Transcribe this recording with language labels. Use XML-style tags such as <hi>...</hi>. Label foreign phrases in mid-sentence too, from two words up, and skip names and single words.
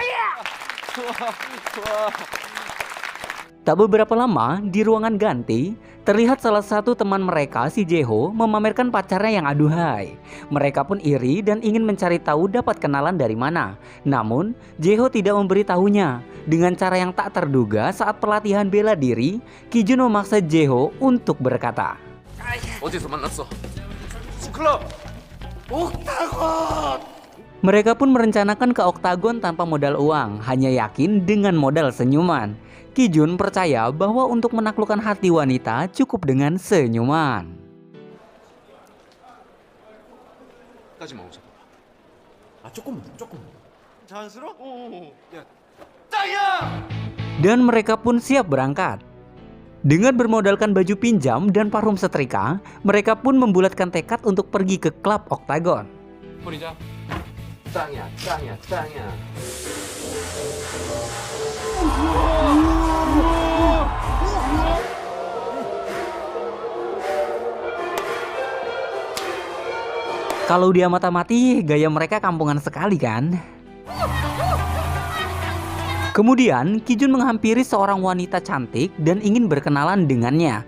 <id>Tak beberapa lama, di ruangan ganti, Terlihat salah satu teman mereka, si Jeho, memamerkan pacarnya yang aduhai. Mereka pun iri dan ingin mencari tahu dapat kenalan dari mana. Namun, Jeho tidak memberitahunya. Dengan cara yang tak terduga saat pelatihan bela diri, Kijun memaksa Jeho untuk berkata,</id> <ko>어디서 만났어? 클럽! 옥타곤!</ko> <id>mereka pun merencanakan ke oktagon tanpa modal uang, hanya yakin dengan modal senyuman. Kijun percaya bahwa untuk menaklukkan hati wanita cukup dengan senyuman.</id> <ko>까지만 오셔봐. 조금. 자연스러워? 야, 짱이야!</ko> <id>Dan mereka pun siap berangkat. Dengan bermodalkan baju pinjam dan parfum setrika, mereka pun membulatkan tekad untuk pergi ke klub oktagon.</id> <ko>버리자. 짱이야.</ko> <id>Kalau dia mata-mati, gaya mereka kampungan sekali kan? Kemudian, Kijun menghampiri seorang wanita cantik dan ingin berkenalan dengannya.</id>